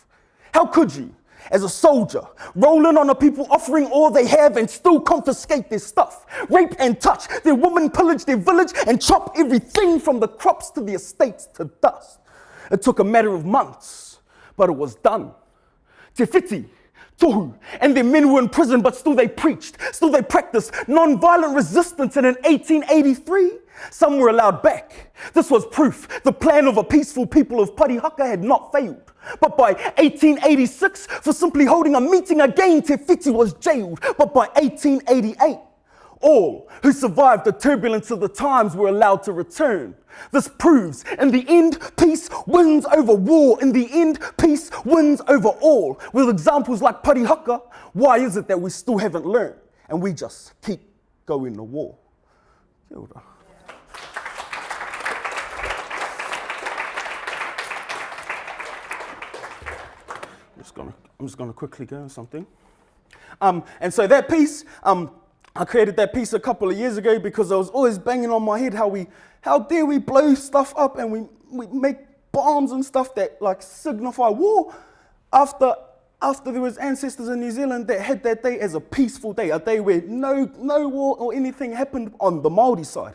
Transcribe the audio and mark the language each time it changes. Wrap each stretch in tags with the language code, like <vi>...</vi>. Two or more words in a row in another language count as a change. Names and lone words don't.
<en>How could you, as a soldier, roll in on a people offering all they have and still confiscate their stuff, rape and touch their women, pillage their village, and chop everything from the crops to the estates to dust? It took a matter of months, but it was done. Te whiti, tohu, and their men were in prison, but still they preached, still they practiced non-violent resistance, and in 1883, some were allowed back. This was proof the plan of a peaceful people of Parihaka had not failed. But by 1886, for simply holding a meeting again, Te whiti was jailed. But by 1888, all who survived the turbulence of the times were allowed to return. This proves, in the end, peace wins over war. In the end, peace wins over all. With examples like Parihaka, why is it that we still haven't learned and we just keep going to war?</en> <mi>Kia ora.</mi> <en>I'm just gonna quickly go on something. And so that piece, I created that piece a couple of years ago because I was always banging on my head how dare we blow stuff up and we make bombs and stuff that like signify war after there was ancestors in New Zealand that had that day as a peaceful day, a day where no war or anything happened on the Māori side.</en>